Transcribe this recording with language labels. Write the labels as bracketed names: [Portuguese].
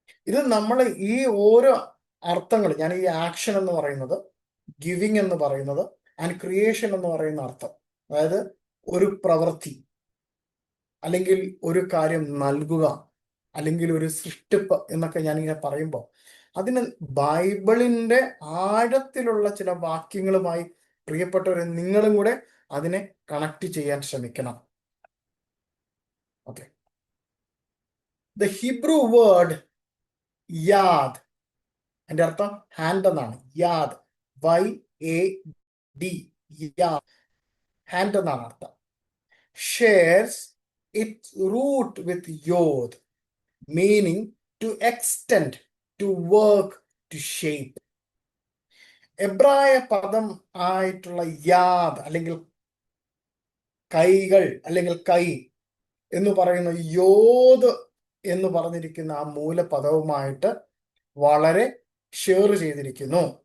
[Malayalam] ഇത് നമ്മൾ ഈ ഓരോ അർത്ഥങ്ങൾ, ഞാൻ ഈ ആക്ഷൻ എന്ന് പറയുന്നത്, ഗിവിങ് എന്ന് പറയുന്നത്, ആൻഡ് ക്രിയേഷൻ എന്ന് പറയുന്ന അർത്ഥം, അതായത് ഒരു പ്രവൃത്തി, അല്ലെങ്കിൽ ഒരു കാര്യം നൽകുക, അല്ലെങ്കിൽ ഒരു സൃഷ്ടിപ്പ് എന്നൊക്കെ ഞാനിങ്ങനെ പറയുമ്പോൾ അതിന് ബൈബിളിന്റെ ആഴത്തിലുള്ള ചില വാക്യങ്ങളുമായി പ്രിയപ്പെട്ടവരെ നിങ്ങളും കൂടെ അതിനെ കണക്ട് ചെയ്യാൻ ശ്രമിക്കണം. [English] okay, the Hebrew word യാദ്, [Malayalam] എൻ്റെ അർത്ഥം ഹാൻഡ് എന്നാണ്. യാദ്, YAD, യാദ്, ഹാൻഡ് എന്നാണ് അർത്ഥം. [English] shares its root with yod, meaning to extend, to work, to shape. [Malayalam] എബ്രായ പദം ആയിട്ടുള്ള യാദ് അല്ലെങ്കിൽ കൈകൾ അല്ലെങ്കിൽ കൈ എന്ന് പറയുന്ന യോദ് എന്ന് പറഞ്ഞിരിക്കുന്ന ആ മൂലപദവുമായിട്ട് വളരെ ഷെയർ ചെയ്തിരിക്കുന്നു.